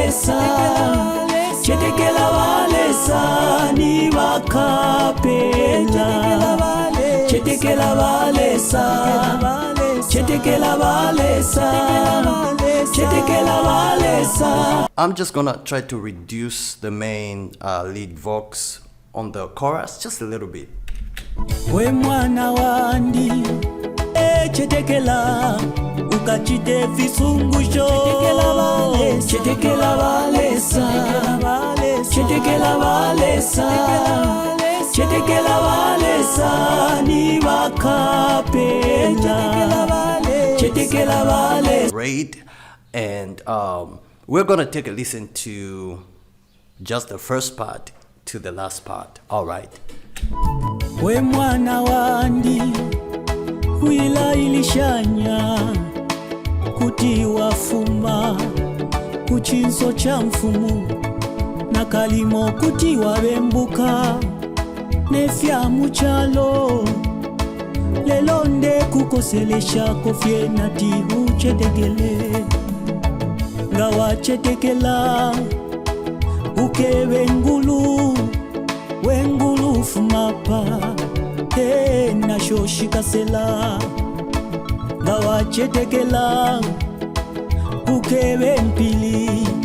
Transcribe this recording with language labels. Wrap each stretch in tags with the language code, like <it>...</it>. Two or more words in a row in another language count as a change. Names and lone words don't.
<en>I'm just gonna try to reduce the main lead vox on the chorus just a little bit.</en> <bem>We mwana wandi chetekela ukachite visungusho, chetekela balesa, chetekela balesa, chetekela balesa, ni bakapela, chetekela balesa.</bem> <en>Great. And we're gonna take a listen to just the first part to the last part. All right.</en> <bem>We mwana wandi wila ilishanya kutiwa fuma kuchinso cha mfumu na kalimo kutiwa bembuka nefya muchalo lelo nde kukoselesha kofye nati uchetekele ngawa chetekela ukebe ngulu wengulu fumapa na shoshikasela ngawa chetekela ukebe mpili</bem>